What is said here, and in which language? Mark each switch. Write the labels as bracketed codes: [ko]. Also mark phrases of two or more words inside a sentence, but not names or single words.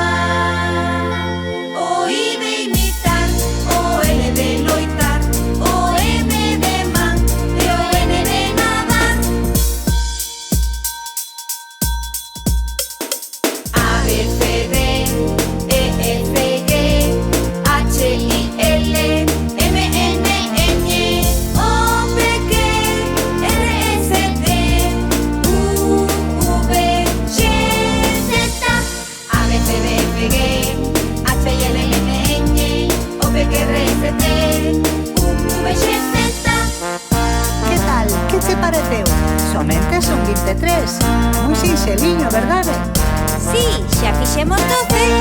[gl] O I de imitar, O L de loitar, O M de man e o N de nadar. A, B, C, D, E, F, G, H, I, L, M, N, Ñ, O, P, Q, R, S, T, U, V, X, Z. A, B, C, D, F, G, H, I, L, M, Ñ, O, P, Q, R, S, T, U, V, X, Z. Que tal? Que che pareceu? Somente son 23. Moi sinxeliño, verdade? Sí, xa fixemos todo.